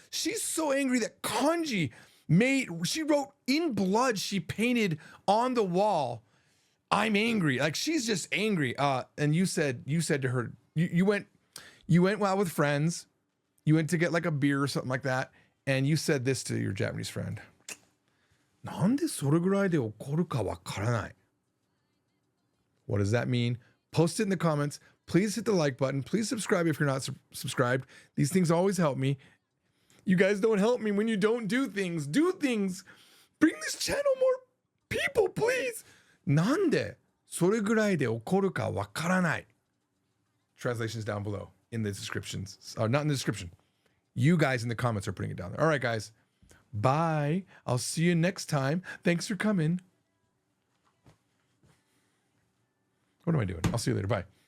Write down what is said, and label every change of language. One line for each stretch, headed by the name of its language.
English: She's so angry that kanji she wrote in blood, she painted on the wall, I'm angry. Like, she's just angry. And you said to her, you went out with friends, you went to get like a beer or something like that, and you said this to your Japanese friend.
Japanese: なんでそれぐらいで怒るかわからない?
English: What does that mean? Post it in the comments. Please hit the like button. Please subscribe if you're not subscribed. These things always help me. You guys don't help me when you don't do things. Do things. Bring this channel more people, please.
Japanese: なんでそれぐらいで怒るかわからない?
English: Translations down below in the descriptions. Not in the description. You guys in the comments are putting it down there. All right, guys. Bye. I'll see you next time. Thanks for coming. What am I doing? I'll see you later. Bye.